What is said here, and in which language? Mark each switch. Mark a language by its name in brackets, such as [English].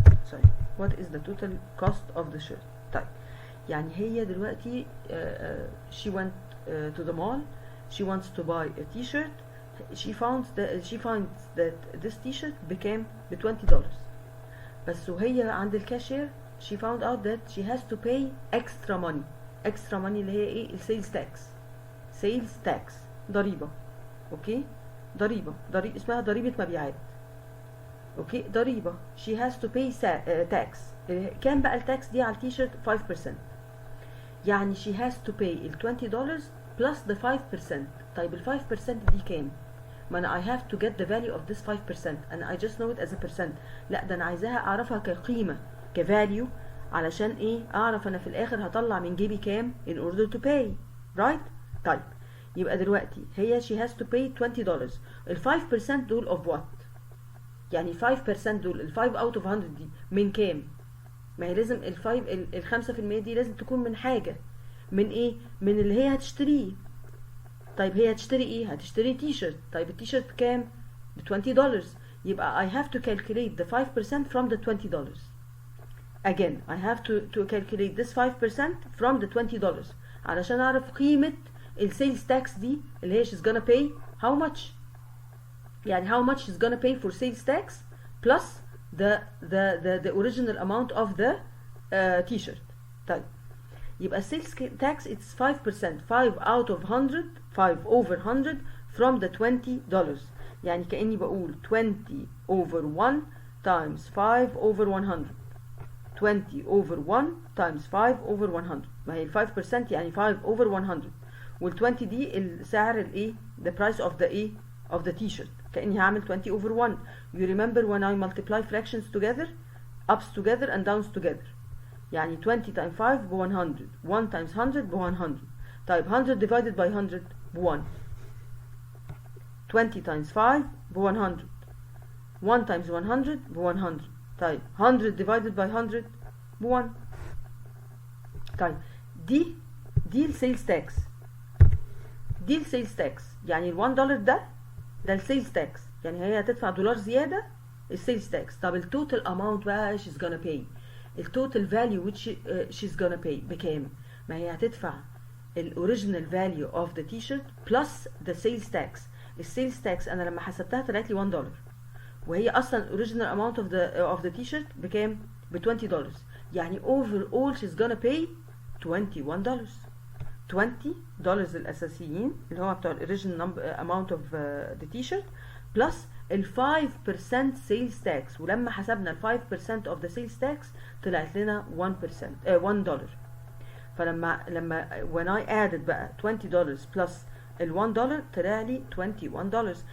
[English] Sorry. What is the total cost of the shirt? [Arabic] طيب يعني هي دلوقتي [English] she went to the mall. She wants to buy a t-shirt. She finds that this t-shirt became ب$20. [Arabic] بس وهي عند الكاشير [English] she found out that she has to pay extra money. extra money [Arabic] اللي هي ايه؟ [English] السيلز تاكس. Sales tax ضريبة. [Arabic] اوكي؟ ضريبة اسمها ضريبة مبيعات. [English] Okay? ضريبة. she has to pay tax. [Arabic] كام بقى التاكس دي على التيشيرت؟ 5%. [English] يعني she has to pay $20 plus the 5%. [Arabic] طيب ال 5% دي كام؟ ما انا [English] I have to get the value of this 5% and I just know it as a percent. [Arabic] لا ده انا عايزاها اعرفها كقيمة كفاليو علشان ايه؟ اعرف انا في الاخر هطلع من جيبي كام [English] in order to pay. right؟ [Arabic] طيب يبقى دلوقتي هي [English] she has to pay $20. [Arabic] ال 5% دول of what؟ يعني 5% دول ال 5 [English] out of 100 [Arabic] دي من كام؟ ما هي لازم ال 5% دي لازم تكون من حاجة. من ايه؟ من اللي هي هتشتريه. طيب هي هتشتري ايه؟ هتشتري تيشيرت. طيب التيشيرت كام؟ ب$20. [English] يبقى I have to calculate the 5% from the $20. Again I have to calculate this 5% from the $20 [Arabic] علشان اعرف قيمة السيلز تاكس دي اللي هي [English] she's gonna pay how much. يعني how much she's gonna pay for sales tax plus the original amount of the t-shirt. طيب يبقى sales tax it's 5%. 5 out of 100 5 over 100 from the $20. [Arabic] يعني كأني بقول [English] 20 over 1 times 5 over 100. 20 over 1 times 5 over 100. ما هي 5% يعني 5 over 100 [Arabic] وال 20 دي السعر الايه؟ [English] the price of the ايه؟ of the t-shirt. [Arabic] كأني هعمل [English] 20 over 1. You remember when I multiply fractions together ups together and downs together. يعني 20 times 5 ب 100. 1 times 100 ب 100. طيب 100 divided by 100 ب 1. 20 times 5 ب 100. 1 times 100 ب 100. طيب 100 divided by 100 ب 1. [Arabic] طيب دي السيلز تاكس. دي السيلز تاكس يعني ال $1 ده السيلز تاكس. يعني هي هتدفع $1 زيادة السيلز تاكس. طب التوتال اماونت بقى [English] she's gonna pay. [Arabic] التوتال فاليو which she's gonna pay بكام؟ ما هي هتدفع الاوريجينال فاليو اوف ذا تيشيرت بلس ذا سيلز تاكس. السيلز تاكس انا لما حسبتها طلعت لي $1 وهي اصلا اوريجينال اماونت اوف ذا تيشيرت بكام؟ ب$20. [English] يعني overall she's gonna pay $21. $20 الاساسيين اللي هو بتوع الاوريجينال amount of the t-shirt plus ال 5% سيلز تاكس. [Arabic] ولما حسبنا ال 5% [English] of the sales tax [Arabic] طلعت لنا $1. فلما [English] when I added [Arabic] بقى $20 plus ال $1 طلع لي $21.